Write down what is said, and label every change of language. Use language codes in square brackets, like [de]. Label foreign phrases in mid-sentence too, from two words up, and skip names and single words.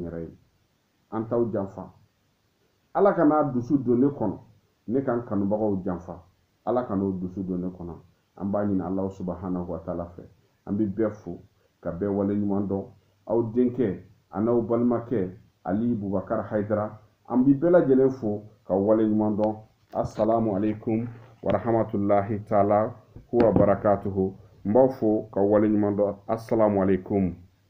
[bm] yɛrɛ ye an t'aw janfa ala kana dusu don ne kɔnɔ ne kan kanubagaw janfa ala kana o dusu don ne kɔnɔ an b'a ɲini ala [ar] سبحانه وتعالى [bm] fɛ an bɛ bɛɛ fo ka bɛɛ wale ɲuman dɔn aw denkɛ a n'aw balimakɛ ali bubakar haidara an bɛ bɛɛ lajɛlen fo ka wale ɲuman dɔn [ar] السلام عليكم ورحمة الله تعالى وبركاته [bm] n b'aw fo ka wale ɲuman dɔn [ar] السلام عليكم